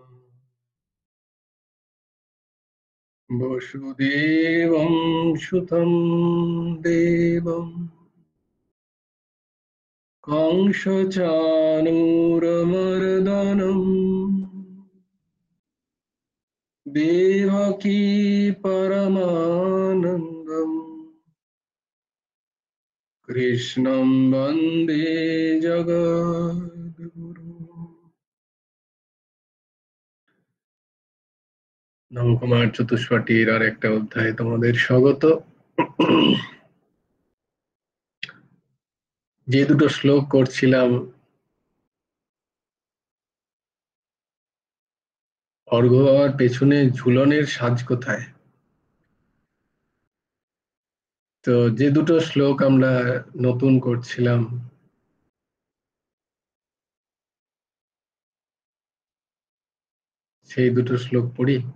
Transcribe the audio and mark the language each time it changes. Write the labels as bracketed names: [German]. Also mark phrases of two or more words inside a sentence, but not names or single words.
[Sanskrit] वसुदेवं सुतं देवं कंसचाणूरमर्दनं देवकी परमानन्दम् कृष्णं वन्दे जगद्गुरुम्। [Bangla] নবকুমার চতুষ্পটির আর একটা অধ্যায়ে তোমাদের স্বাগত। যে দুটো শ্লোক করছিলাম অর্ঘ্য বাবার পেছনে ঝুলনের সাজ কোথায়, তো যে দুটো শ্লোক আমরা নতুন করছিলাম সেই দুটো শ্লোক পড়ি।